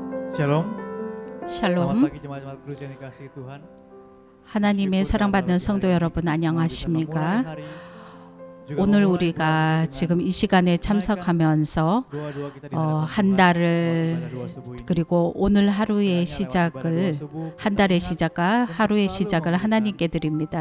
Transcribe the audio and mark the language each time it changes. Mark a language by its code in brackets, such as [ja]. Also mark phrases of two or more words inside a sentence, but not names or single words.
[id] Shalom. Selamat [ko] 샬롬. [id] pagi jemaat-jemaat Kudus yang dikasihi Tuhan. [ko] 하나님의 사랑받는 성도 여러분 안녕하십니까? 오늘 우리가 지금 이 시간에 참석하면서 한 달을 그리고 오늘 하루의 시작을 한 달의 시작과 하루의 시작을 하나님께 드립니다.